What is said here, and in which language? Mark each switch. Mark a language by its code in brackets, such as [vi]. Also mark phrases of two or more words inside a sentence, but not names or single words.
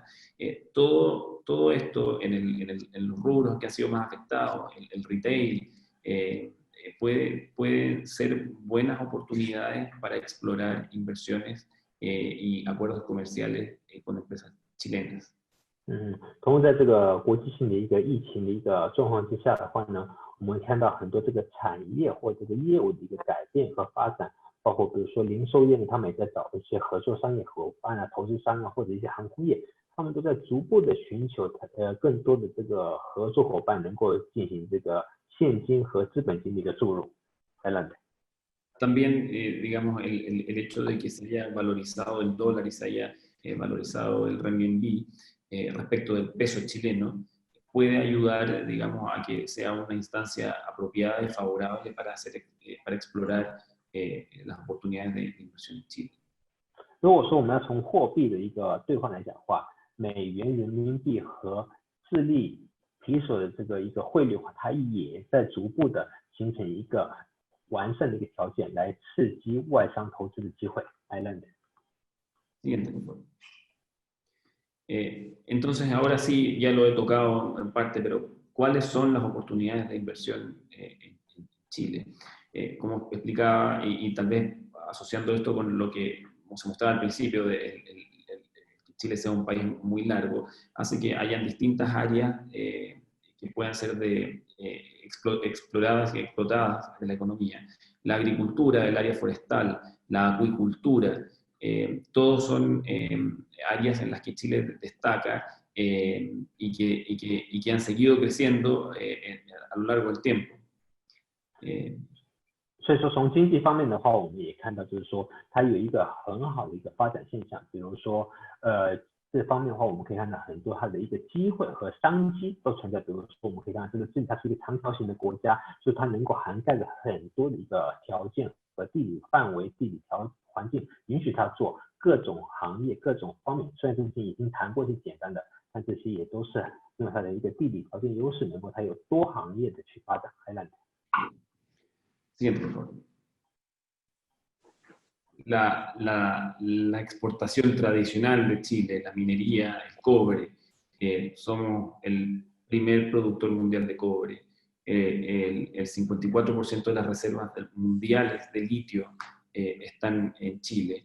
[es] Todo esto en los rubros que han sido más afectados, el retail, pueden ser buenas oportunidades para explorar inversiones y acuerdos comerciales con empresas chilenas. [zh] 同时在这个国际性的一个疫情的一个状况之下的话呢，我们看到很多这个产业或这个业务的一个改变和发展，包括比如说零售业呢，他们也在找一些合作商业伙伴啊、投资商啊，或者一些航空业，他们都在逐步的寻求更多的这个合作伙伴能够进行这个现金和资本金的一个注入。 [es] También, digamos, el hecho de que se haya valorizado el dólar y se haya valorizado el renminbi respecto del peso chileno puede ayudar, digamos, a que sea una instancia apropiada y favorable para explorar las oportunidades de inversión en Chile. [zh] 如果说我们要从货币的一个兑换来讲的话，美元、人民币和智利提索的这个一个汇率的话，它也在逐步的形成一个完善的一个条件来刺激外商投资的机会。 [es] Siguiente, por favor. Entonces, ahora sí, ya lo he tocado en parte, pero ¿cuáles son las oportunidades de inversión en Chile? Como explicaba, y tal vez asociando esto con lo que se mostraba al principio, que Chile sea un país muy largo, hace que hayan distintas áreas que puedan ser exploradas y explotadas de la economía. La agricultura, el área forestal, la acuicultura, todos son áreas en las que Chile destaca y que han seguido creciendo a lo largo del tiempo. [zh] 所以说从经济方面的话，我们也看到就是说它有一个很好的一个发展现象，比如说这方面的话，我们可以看到很多它的一个机会和商机都存在。比如说我们可以看到这个它是一个长条形的国家，所以它能够涵盖着很多的一个条件和地理范围、地理环境，允许它做各种行业、各种方面。虽然这些已经谈过是简单的，但这些也都是因为它的一个地理条件优势，能够它有多行业的去发展。 [es] Siguiente, por favor. La exportación tradicional de Chile, la minería, el cobre, somos el primer productor mundial de cobre. El 54% de las reservas mundiales de litio están en Chile.